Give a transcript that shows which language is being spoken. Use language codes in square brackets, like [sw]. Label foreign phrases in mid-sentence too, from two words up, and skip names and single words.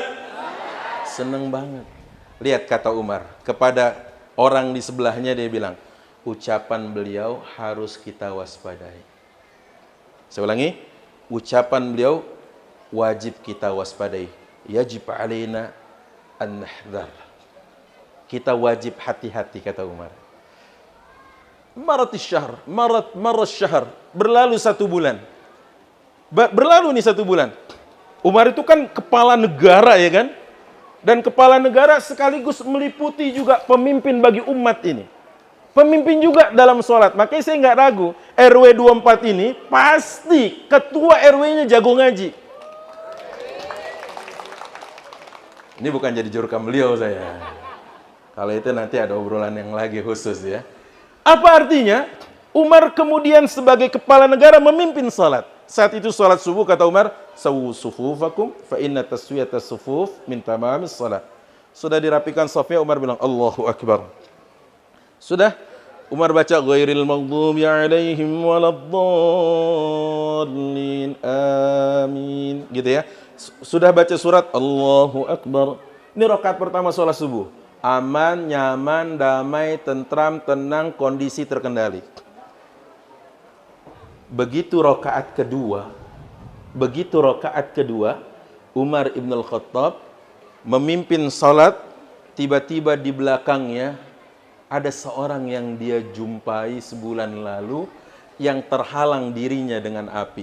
[id] Seneng banget. Lihat kata Umar, kepada orang di sebelahnya dia bilang, ucapan beliau harus kita waspadai. Saya ulangi, ucapan beliau wajib kita waspadai. [ar] يجب علينا أن نحذر. [id] Kita wajib hati-hati, kata Umar. [ar] مر الشهر، مر الشهر. [id] Berlalu 1 bulan. Berlalu nih 1 bulan. Umar itu kan kepala negara, ya kan? Dan kepala negara sekaligus meliputi juga pemimpin bagi umat ini. Pemimpin juga dalam sholat. Makanya saya nggak ragu, RW 24 ini pasti ketua RW-nya jago ngaji. Ini bukan jadi jurkam beliau saya. Kalau itu nanti ada obrolan yang lagi khusus ya. Apa artinya? Umar kemudian sebagai kepala negara memimpin sholat. Saat itu sholat subuh, kata Umar, [ar] سووا صفوفكم فإن تسوية الصفوف من تمام الصلاة. [id] Sudah dirapikan safnya, Umar bilang [ar] الله أكبر. [id] Sudah, Umar baca [ar] غير المغضوب عليهم ولا الضالين آمين, [id] gitu ya. Sudah baca surat [ar] الله أكبر. [id] Ini rakaat pertama sholat subuh. Aman, nyaman, damai, tentram, tenang, kondisi terkendali. Begitu rakaat kedua, Umar ibn al-Khattab memimpin salat, tiba-tiba di belakangnya ada seorang yang dia jumpai sebulan lalu yang terhalang dirinya dengan api.